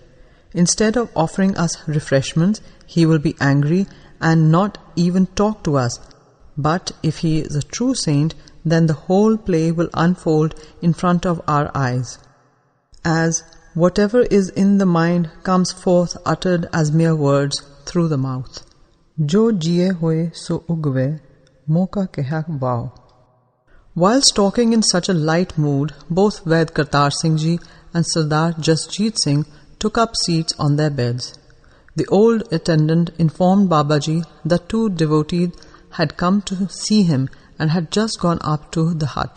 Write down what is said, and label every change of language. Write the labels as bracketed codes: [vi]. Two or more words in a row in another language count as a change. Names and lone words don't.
[en] Instead of offering us refreshments, he will be angry and not even talk to us. But if he is a true saint, then the whole play will unfold in front of our eyes. As whatever is in the mind comes forth uttered as mere words through the mouth. [pa] ਜੋ ਜੀਇ ਹੋਇ ਸੁ ਉਗਵੈ ਮੁਹ ਕਾ ਕਹਿਆ ਵਾਉ." [en] Whilst talking in such a light mood, both Vaid Kartar Singh Ji and Sardar Jasjit Singh took up seats on their beds. The old attendant informed Babaji that 2 devotees had come to see him and had just gone up to the hut.